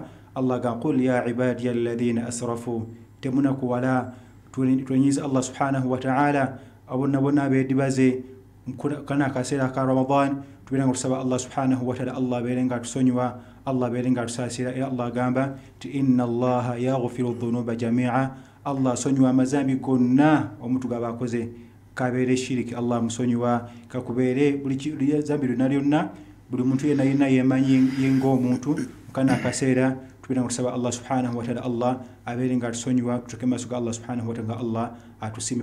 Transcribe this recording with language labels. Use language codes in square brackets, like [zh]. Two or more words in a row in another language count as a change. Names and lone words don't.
[lg] Allah ga [ar] قل يا عبادي الذين أسرفوا, [lg] temuna kuwala twenyiza Allah [ar] سبحانه وتعالى [lg] abonna bedibaze kana kaseera ka Ramadan tubeera nga tusaba Allah subhanahu wa ta'ala Allah beere nga tusonyiwa, Allah beere nga tusaasira. Era Allah gamba ti [ar] إن الله يغفر الذنوب جميعا, [lg] Allah sonyiwa amazambi gonna omuntu gaba akoze kabeere shiriki Allah musonyiwa kakubeere buli zambi lyonna buli muntu yenna yemanyi yengo omuntu kana kaseera tubeera nga tusaba Allah [ar] سبحانه وتعالى [lg] Allah abeere nga tusonyiwa tutoke maaso ga Allah [ar] سبحانه وتعالى [lg] Allah atusime.